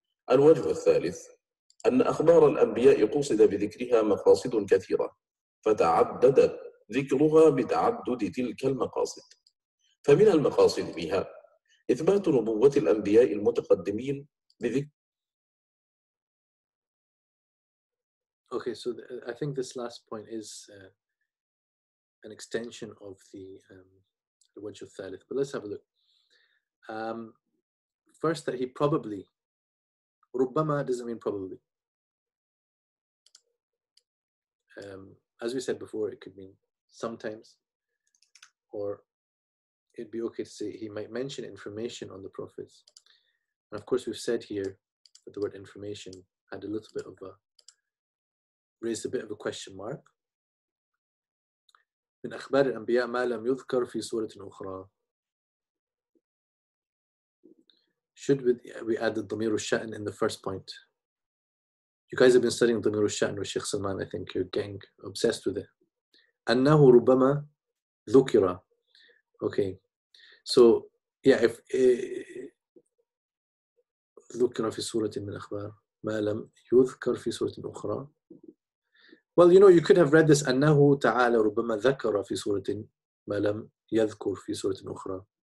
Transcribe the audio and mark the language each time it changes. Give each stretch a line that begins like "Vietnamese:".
Arabic: الوجه الثالث أن أخبار الأنبياء قصد بذكرها مقاصد كثيرة، فتعدد ذكرها بتعدد تلك المقاصد. فمن المقاصد بها إثبات نبوة الأنبياء المتقدمين بذكر.
English: Okay, so I think this last point is an extension of the wajh al-thalith, but let's have a look. First, that he probably, ربما doesn't mean probably. As we said before, it could mean sometimes, or it'd be okay to say he might mention information on the prophets. And of course, we've said here that the word information had a little bit of raised a bit of a question mark.
Arabic: من أخبار الأنبياء ما لم يذكر في سورة أخرى.
English: Should we add the ضمير الشأن in the first point? You guys have been studying Damir al-Sha'n with Sheikh Salman. I think you're getting obsessed with it.
Arabic: أنه ربما ذكر. Okay.
English: So, yeah, if
Arabic: ذكر في سورة من أخبار ما لم يذكر في سورة أخرى.
English: Well, you know, you could have read this
Arabic: أنه تعالى ربما ذكر في سورة ما لم يذكر في سورة أخرى.